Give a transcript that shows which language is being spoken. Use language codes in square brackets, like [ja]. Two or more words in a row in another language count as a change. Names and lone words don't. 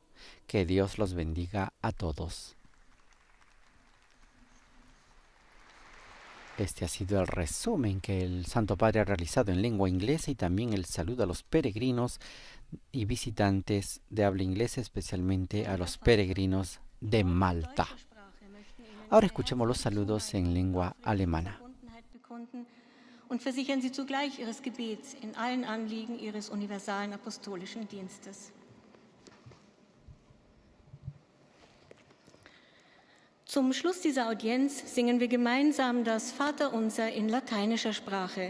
[es] Que Dios los bendiga a todos. Este ha sido el resumen que el Santo Padre ha realizado en lengua inglesa y también el saludo a los peregrinos y visitantes de habla inglesa, especialmente a los peregrinos de Malta. Ahora escuchemos los saludos en lengua alemana. [de] Und versichern Sie zugleich Ihres Gebets in allen Anliegen Ihres universalen apostolischen Dienstes. Zum Schluss dieser Audienz singen wir gemeinsam das Vaterunser in lateinischer Sprache.